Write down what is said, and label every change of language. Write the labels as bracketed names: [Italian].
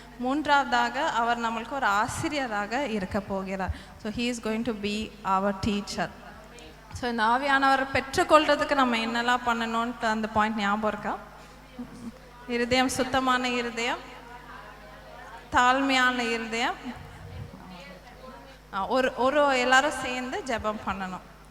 [Tamil] மூன்றாவதாக அவர் நம்மளுக்கு ஒரு ஆசிரியராக இருக்க போகிறார். [English] So he is going to be our teacher. [Tamil] So இந்த ஆவியானவரை பெற்றுக்கொள்றதுக்கு நம்ம என்னெல்லாம் பண்ணணுன்ட்டு அந்த பாயிண்ட் ஞாபகம் இருக்கா? இருதயம், சுத்தமான இருதயம், தாழ்மையான இருதயம், ஒரு எல்லாரும் சேர்ந்து ஜெபம் பண்ணணும்.